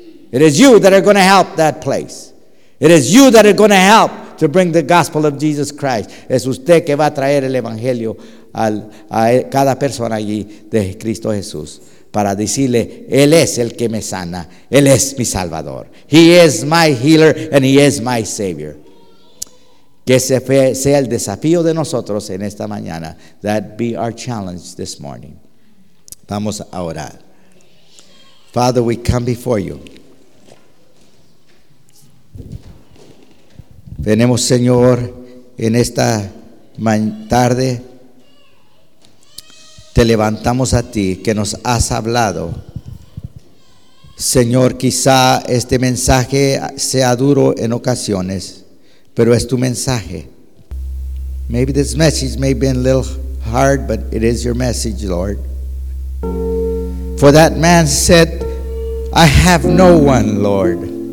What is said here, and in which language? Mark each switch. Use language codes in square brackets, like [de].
[en] It is you that are going to help that place. It is you that are going to help to bring the gospel of Jesus Christ. [es] Es usted que va a traer el evangelio a cada persona allí de Cristo Jesús para decirle, Él es el que me sana, Él es mi salvador. [en] He is my healer and He is my savior. [es] Que ese sea el desafío de nosotros en esta mañana. [en] That be our challenge this morning. [es] Vamos a orar. [en] Father, we come before you. [es] Venemos, Señor, en esta tarde. Te levantamos a ti que nos has hablado. Señor, quizá este mensaje sea duro en ocasiones, pero es tu mensaje. [en] Maybe this message may be a little hard, but it is your message, Lord. For that man said, I have no one, Lord.